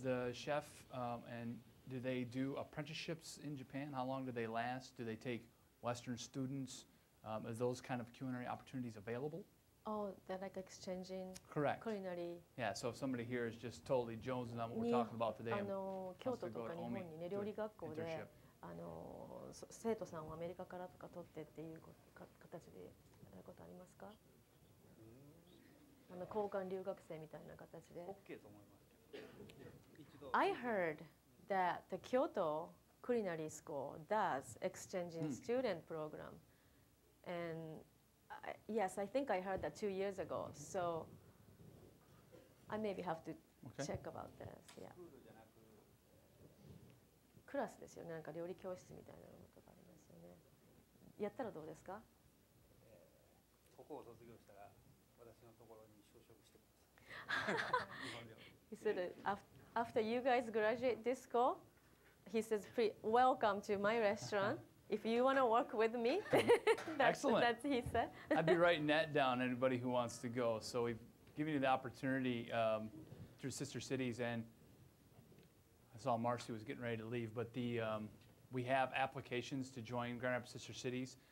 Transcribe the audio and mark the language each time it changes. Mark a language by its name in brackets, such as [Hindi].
[English] the chef and do they do apprenticeships in Japan? How long do they last? Do they take Western students? Are those kind of culinary opportunities available? Oh, they're like exchanging Correct. culinary. Yeah, so if somebody here is just totally jonesing on what we're [Japanese] に [English] talking about today, [Japanese] 京都とか日本にね、料理学校で [English] internship. [Japanese] 生徒さんをアメリカからとか取ってっていう形でやったことありますか？交換留学生みたいな形で。 OK と思いますけど、一度 [English] I heard that the Kyoto Culinary School does exchanging student program, and yes, I think I heard that 2 years ago. So I maybe have to Okay. check about this. Yeah. [Japanese] スクールじゃなく、クラスですよね。なんか料理教室みたいなのとかありますよね。やったらどうですか？ここを卒業したら私のところに就職してください。日本料理。 [English] He said after you guys graduate this school, he says, "Welcome to my restaurant. If you want to work with me," Excellent. That's he said. I'd be writing that down, anybody who wants to go. So we've given you the opportunity through Sister Cities, and I saw Marcy was getting ready to leave, but we have applications to join Grand Rapids Sister Cities.